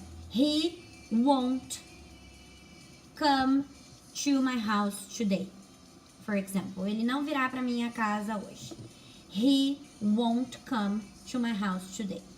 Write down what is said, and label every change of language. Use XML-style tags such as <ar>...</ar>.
<en>He won't come to my house today. For example,</en> <pt>ele não virá para minha casa hoje.</pt> <en>He won't come to my house today.</en>